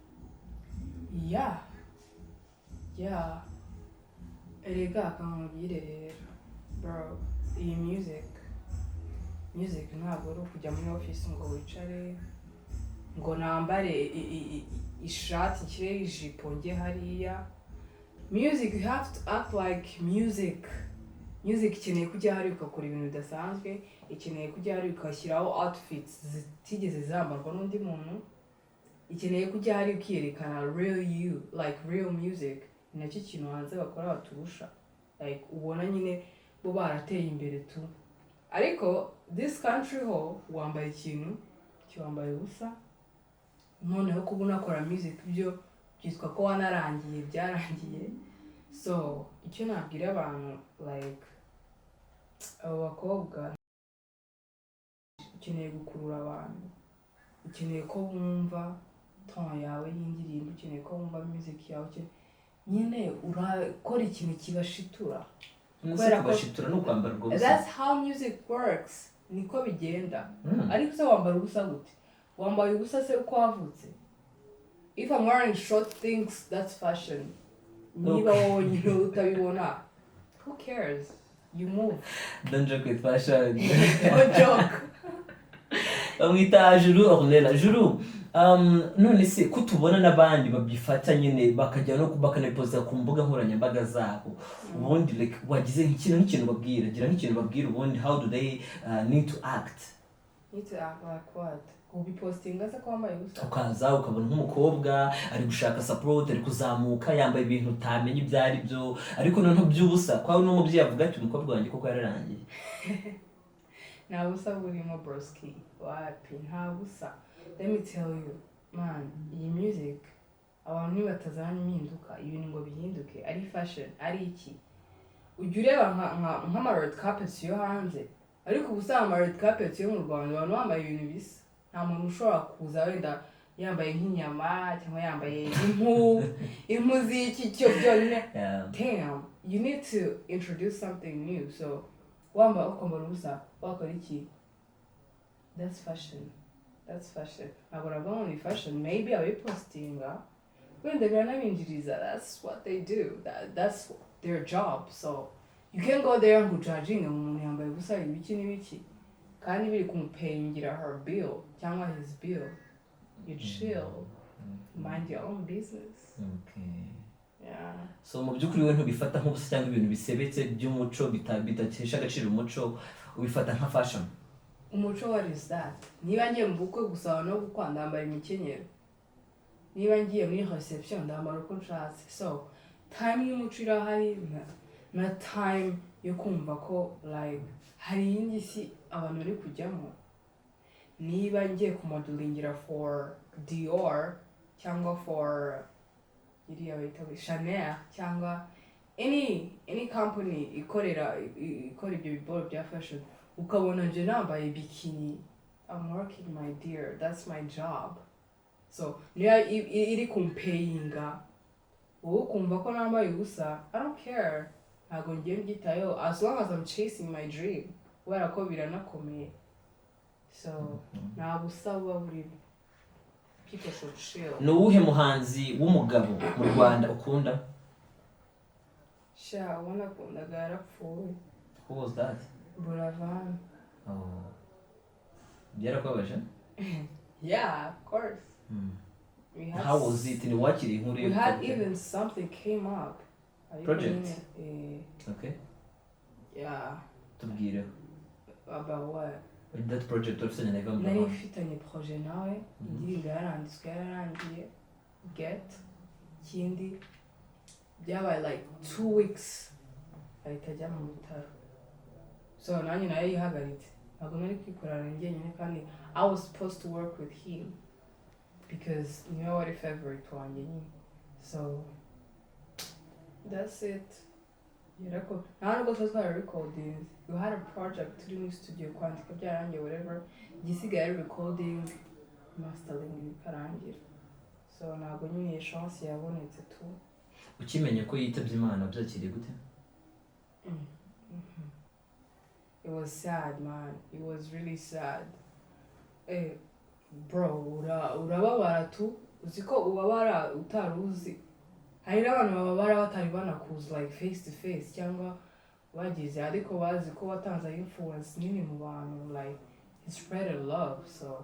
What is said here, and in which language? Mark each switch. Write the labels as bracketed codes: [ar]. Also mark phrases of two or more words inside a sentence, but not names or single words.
[en] Yeah. [rw] Erega akamubwire rero bro, iyi music ntabwo ari kujya muri office ngo wicare ngo nambare ishati nshyire ijipo njye hariya. [en] Music, you have to act like music. [rw] Music ikeneye kujya hari ugakora ibintu bidasanzwe, ikeneye kujya hari ugashyiraho outfits zitigeze zambarwa n'undi muntu, ikeneye kujya hari ukiyerekana [en] real you, like real music. [rw] Ni nacyo kintu hanze bakora baturusha, like ubona nyine bo barateye imbere tu. Ariko [en] this country [rw] ho wambaye ikintu kiwambaye ubusa, noneho kuba unakora music byo byitwa ko wanarangiye, byarangiye. So icyo nabwira abantu, like abo bakobwa ukeneye gukurura abantu, ukeneye ko bumva ton yawe y'indirimbo, ukeneye ko bumva music yawe, nyine urakora ikintu kibashitura. Kubashitura no kwambara ubwo busa. [en] That's how music works. [rw] Niko bigenda. Ariko se wambara ubusa gute? Wambaye ubusa se uko wavutse? [en] If I'm wearing short things, that's fashion. [rw] Niba wowe nyine utabibona, [en] who cares? You move. Don't joke with fashion. Don't joke. [rw] Bamwita Juru Ornella. Juru, none se kutubona n'abandi babifata nyine bakajya no bakanaposta ku mbuga nkoranyambaga zabo, ubundi like wagize nk'ikintu babwira, gira nk'ikintu babwira ubundi, [en] how do they need to act? Need to act like what? [rw] Ubipostinga se kwambaye ubusa? Ukaza ukabona nk'umukobwa ari gushaka support, ari kuzamuka yambaye ibintu utamenye ibyo ari byo, ariko noneho by'ubusa kwawe n'umubyeyi avuga ati umukobwa wanjye koko yararangiye. Nta busa burimo broski, wapi, nta busa. [en] Let me tell you, man, [rw] iyi music abantu nibatazana impinduka, ibintu ngo bihinduke, ari fashion, ari iki, ujya ureba nk'ama [en] red carpets [rw] yo hanze, ariko ubusa ama [en] red carpets [rw] yo mu Rwanda abantu bambaye ibintu bisa. Nta muntu ushobora kuza wenda yambaye nk'inyama cyangwa yambaye impu z'iki cyo byonyine. [en] Damn, you need to introduce something new. [rw] So wambaye ukwambara ubusa wakora iki? [en] That's fashion. That's fashion. [rw] Ntabwo navuga ngo ni fashion, maybe abipostinga wenda biranabinjiriza, [en] that's what they do, that's their job. So you can go there [rw] ngo judging umuntu yambaye ubusa ibiki n'ibiki kandi biri kumupayingira [en] her bill [rw] cyangwa [en] his bill. You chill, mind your own business. Okay. Yeah. [rw] So mu by'ukuri we ntubifata nk'ubusa cyangwa ibintu bisebetse by'umuco bidatesha agaciro umuco, ubifata nka fashion. Umuco, [en] what is that? [rw] Niba ngiye mu bukwe gusaba no gukwa ndambara imikenyero, niba ngiye muri reception ndambara uko nshatse. So time y'umuco irahari na time yo kumva ko like hari iyindi si abantu bari kujyamo. Niba ngiye kumodelingira for Dior cyangwa for iriya bita Chanel cyangwa [en] any company [rw] ikora ibyo biboro bya fashion, ukabona nje nambaye bikini, [en] I'm working, my dear, that's my job. [rw] So niba iri kumpayinga wowe ukumva ko nambaye ubusa, [en] I don't care, [rw] ntabwo ngiye mbyitayeho [en] as long as I'm chasing my dream, [rw] kubera ko biranakomeye. So nta busa buba burimo. [en] People should chill. [rw] Ni uwuhe muhanzi w'umugabo mu Rwanda ukunda? Sha ubona akundaga yarapfuye. [en] Who was that? Buravan. [rw] Oh. Byarakubabaje? [en] Yeah, of course. How was it? [rw] Ni wakiriye inkuru [en] we had even something came up. Project? Okay. Yeah. [rw] Tubwire. [en] About what? That project [rw] ofisanye na Niba. Nari mfitanye projet nawe, indirimbo yaranditswe yararangiye, get kindi byabaye like 2 weeks ahita ajya mu bitaro. So nanjye nayo yihagaritse, ntabwo nari kwikorana njyenyine kandi [en] I was supposed to work with him because [rw] niwe wari favorite wanjye nyine. [en] So that's it. [rw] Yarako nta nubwo twari recording, [en] we had a project [rw] turi muri studio kwandika byarangiye whatever, igisigaye ari [en] recording mastering [rw] bikarangira. So ntabwo nyine chance yabonetse tu. Ukimenye ko yitabye Imana byakiriye gute? [en] It was sad, man. It was really sad. Bro, [rw] urababara tu, uziko ubabara utaruzi. Hari n'abantu bababara batari banakuzi [en] like face to face [rw] cyangwa bagize, ariko bazi ko watanze influence nini mu bantu, [en] like he spread a love.